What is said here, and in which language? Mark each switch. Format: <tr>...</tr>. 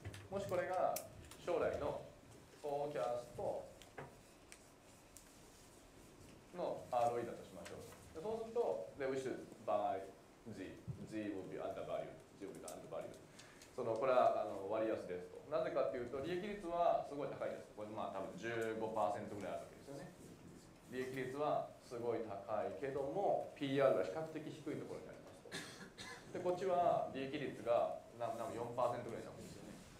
<ja>もしこれが将来のフォーキャストの ROE だとしましょう。そうすると、</ja> <en>we should buy Z. Z will be undervalued. Z will be undervalued.</en> <ja>これは割安ですと。なぜかというと、利益率はすごい高いです。これ多分 15% ぐらいあるわけですよね。利益率はすごい高いけども、PR が比較的低いところにありますと。で、こっちは利益率が4% ぐらいなわけですよね。</ja>